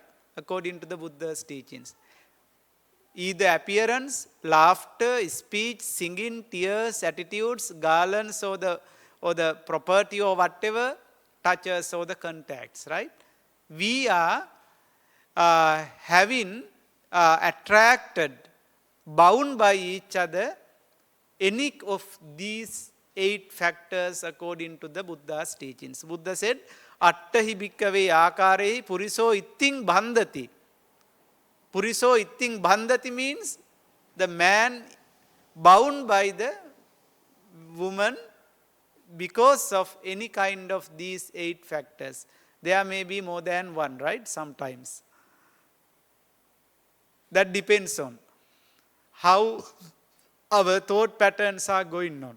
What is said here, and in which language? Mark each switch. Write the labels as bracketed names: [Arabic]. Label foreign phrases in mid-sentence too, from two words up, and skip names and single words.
[English] According to the Buddha's teachings. Either appearance, laughter, speech, singing, tears, attitudes, garlands, or the property or whatever, touches or the contacts, right? We are having attracted, bound by each other, any of these 8 factors according to the Buddha's teachings. Buddha said, [Pali] attahi bhikkave akarehi puriso itting bandhati. Puriso itting bandhati [English] means the man bound by the woman because of any kind of these 8 factors. There may be more than one, right? Sometimes. That depends on how our thought patterns are going on.